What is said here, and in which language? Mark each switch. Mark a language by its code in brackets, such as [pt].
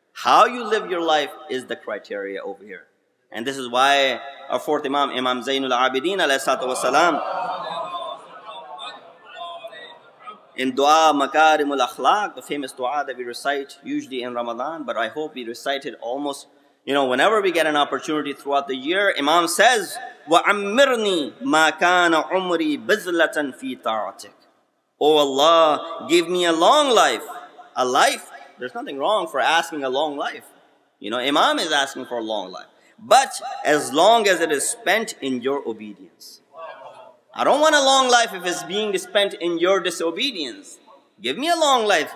[en] How you live your life is the criteria over here. And this is why our fourth Imam, Imam Zainul Abidin alayhi salatu wasalam, in Dua Makarimul Akhlaq, the famous dua that we recite usually in Ramadan, but I hope we recite it almost, whenever we get an opportunity throughout the year. Imam says, [ar] وَعَمِّرْنِي مَا كَانَ عُمْرِي بِذْلَةً فِي طَاعَتِكَ. [en] Oh Allah, give me a long life. A life, there's nothing wrong for asking a long life. Imam is asking for a long life. But as long as it is spent in your obedience. I don't want a long life if it's being spent in your disobedience. Give me a long life.